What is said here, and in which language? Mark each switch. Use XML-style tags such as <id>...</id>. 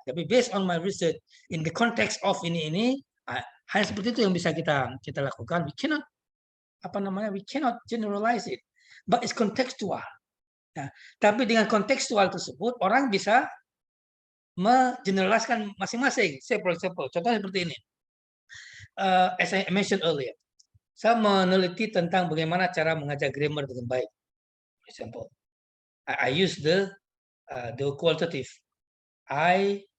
<id>Tapi</id> <en>based on my research in the context of</en> <id>ini hal seperti itu yang bisa kita lakukan.</id> <en>We cannot generalize it, but it's contextual.</en> <id>Nah, tapi dengan kontekstual tersebut orang bisa mengeneraliskan masing-masing.</id> <en>Say for example,</en> <id>contohnya seperti ini.</id> <en>As I mentioned earlier,</en> <id>saya meneliti tentang bagaimana cara mengajar grammar dengan baik.</id> <en>For example, I use the qualitative. I</en>